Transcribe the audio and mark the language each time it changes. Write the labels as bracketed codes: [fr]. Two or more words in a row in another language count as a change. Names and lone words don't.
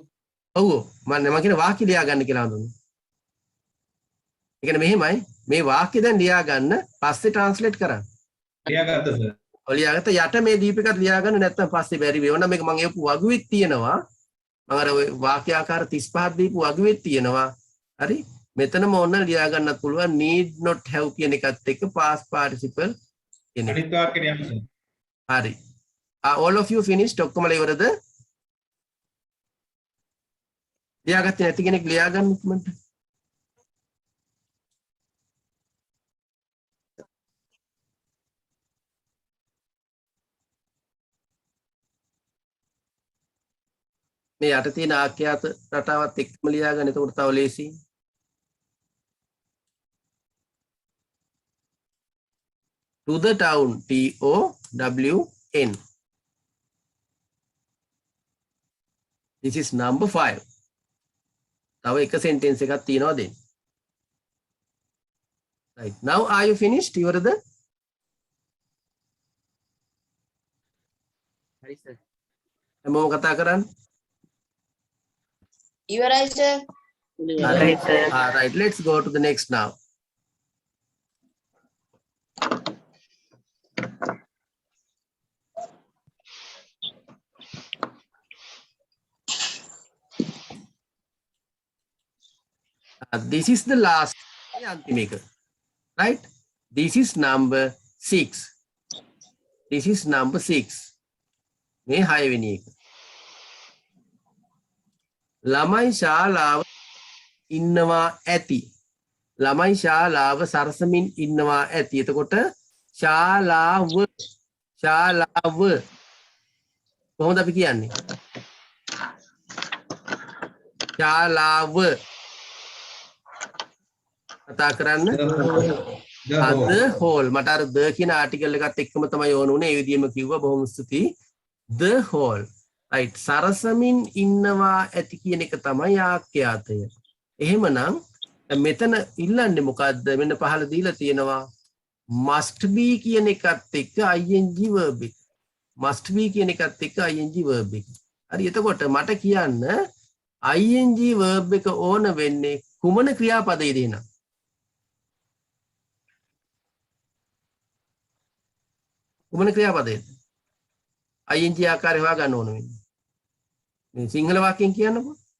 [si] ඔව් මම කියන වාක්‍ය ලියා ගන්න කියලා හඳුන්වන්නේ. ඒ කියන්නේ මෙහෙමයි මේ වාක්‍ය දැන් ලියා ගන්න පස්සේ ට්‍රාන්ස්ලේට් කරන්න. ලියාගත්තා සර්. ලියාගත්ත යට මේ දීපිකත් ලියා ගන්න නැත්නම් පස්සේ බැරි වෙනවා. මේක මම එපු වගුවෙත් තියෙනවා. මම අර වාක්‍ය ආකාර 35ක් දීපු වගුවෙත් තියෙනවා. හරි? මෙතනම ඕන ලියා ගන්නත් පුළුවන් [en] need not have [si] කියන එකත් එක්ක [en] past participle [si] කියන එක. අනිත් වාක්‍යෙට යන්න සර්. හරි. [en] all of you finished [si] ඔක්කොම ඉවරද? ලියාගත්තේ නැති කෙනෙක් ලියා ගන්න ඉක්මනට. මේ යට තියෙන ආඛ්‍යාත රටාවත් එක්කම ලියා ගන්න. එතකොට තව ලේසියි. [en] to the town TOWN. This is number 5. [si] තව එක sentence එකක් තියෙනවා දෙන්න. [en] Right. Now are you finished? [si] ඉවරද? හරි සර්. හැමෝම කතා කරන්න. ඉවරයි sir. හරි සර්. [en] Right, let's go to the next now. This is the last antimeka, right? This is number 6. This is number 6. [si] මේ 6 වෙනි එක. ළමයි ශාලාව ඉන්නවා ඇති. ළමයි ශාලාව සරසමින් ඉන්නවා ඇති. එතකොට ශාලාව කොහොමද අපි කියන්නේ? ශාලාව කතා කරන්න. [en] the whole [si] මට අර the කියන ආටිකල් එකත් එක්කම තමයි ඕන උනේ. ඒ විදිහම කිව්වා. බොහොම ස්තුතියි. [en] the whole right [si] සරසමින් ඉන්නවා ඇති කියන එක තමයි ආඛ්‍යාතය. එහෙමනම් මෙතන ඉල්ලන්නේ මොකද්ද? මෙන්න පහළ දීලා තියෙනවා [en] must be [si] කියන එකත් එක්ක [en] ing verb [si] එක. [en] must be [si] කියන එකත් එක්ක [en] ing verb [si] එක. හරි එතකොට මට කියන්න ing verb එක ඕන වෙන්නේ කුමන ක්‍රියාපදයේද එහෙනම්? කුමන ක්‍රියාපදයේද? ing ආකාරය හොයාගන්න ඕන වෙන්නේ. මේ සිංහල වාක්‍යයෙන් කියන්නකෝ.